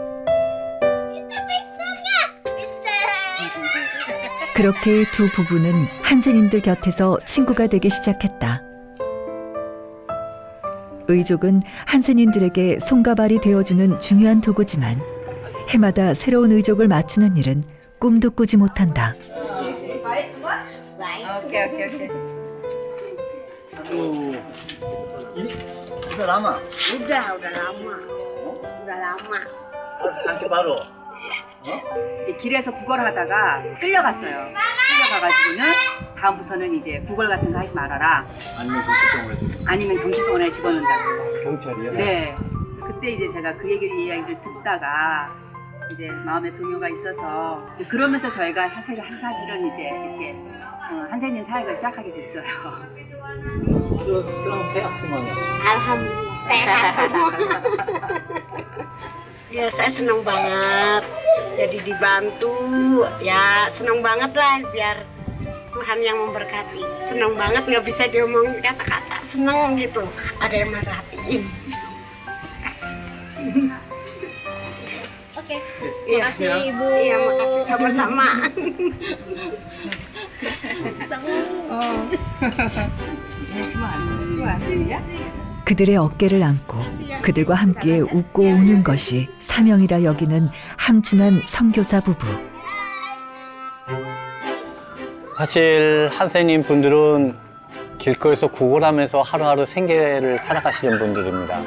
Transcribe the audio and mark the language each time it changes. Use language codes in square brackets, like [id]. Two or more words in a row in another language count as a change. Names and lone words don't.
[ko] 그렇게 두 부부는 한센인들 곁에서 친구가 되기 시작했다. 의족은 한센인들에게 손과 발이 되어주는 중요한 도구지만 해마다 새로운 의족을 맞추는 일은 꿈도 꾸지 못한다. 오케이. [id] Udah lama? Udah lama. Udah lama. Harus kantor baru. [ko] 길에서 구걸 하다가 끌려갔어요. 끌려가가지고는 다음부터는 이제 구걸 같은 거 하지 말아라. 아니면 정신병원에 집어넣는다고. 경찰이요? 네. 그래서 그때 이제 제가 그 이야기를 듣다가 이제 마음에 동요가 있어서 그러면서 저희가 사실은 이제 이렇게 한센인 사역을 시작하게 됐어요. [id] Sekarang sehat semuanya. Alhamdulillah sehat semua. Ya saya senang banget jadi dibantu, ya senang banget lah biar Tuhan yang memberkati. Senang banget nggak bisa diomong kata-kata, senang gitu. Ada yang merhatiin. Kasih. Oke. Makasih Ibu. Iya makasih sama-sama. [ko] 그들의 어깨를 안고 그들과 함께 웃고 우는 것이 사명이라 여기는 함춘한 선교사 부부. 사실 한센인 분들은 길거리에서 구걸하면서 하루하루 생계를 살아가시는 분들입니다.